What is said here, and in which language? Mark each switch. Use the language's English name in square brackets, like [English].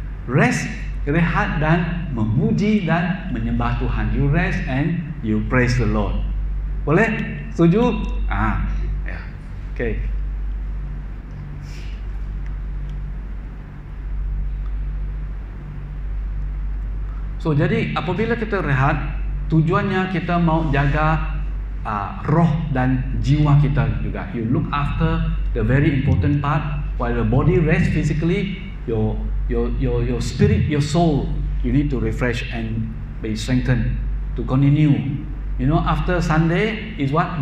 [Malay] Rest, rehat dan memuji dan menyembah Tuhan. [English] You rest and you praise the Lord. [Malay] Boleh? Setuju? Ya. Okay. So, jadi apabila kita rehat, tujuannya kita mau jaga roh dan jiwa kita juga. [English] You look after the very important part. While the body rests physically, your spirit, your soul, you need to refresh and be strengthened to continue. You know, after Sunday is what?